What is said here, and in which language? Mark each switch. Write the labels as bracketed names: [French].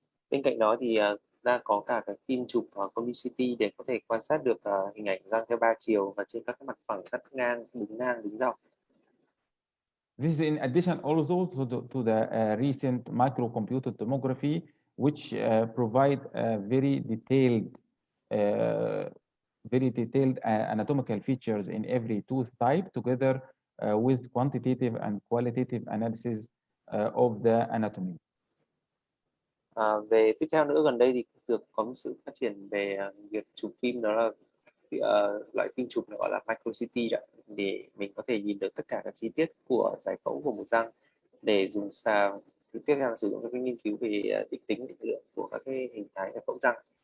[Vietnamese] Bên cạnh đó thì đã có cả cái phim chụp cone beam CT để có thể quan sát được hình ảnh răng theo 3 chiều và trên các cái mặt phẳng, cắt ngang, đứng dọc. [English] This is in addition also to the recent microcomputed tomography, which provide very detailed anatomical features in every tooth type, together with quantitative and qualitative analysis of the anatomy. [Vietnamese] Về tiếp theo nữa, gần đây thì được có một sự phát triển về việc chụp phim, đó là loại phim chụp gọi là micro CT, để mình có thể nhìn được tất cả các chi tiết của giải phẫu của một răng, để dùng tiếp theo là sử dụng các nghiên cứu về định tính định lượng của các cái hình thái giải phẫu răng.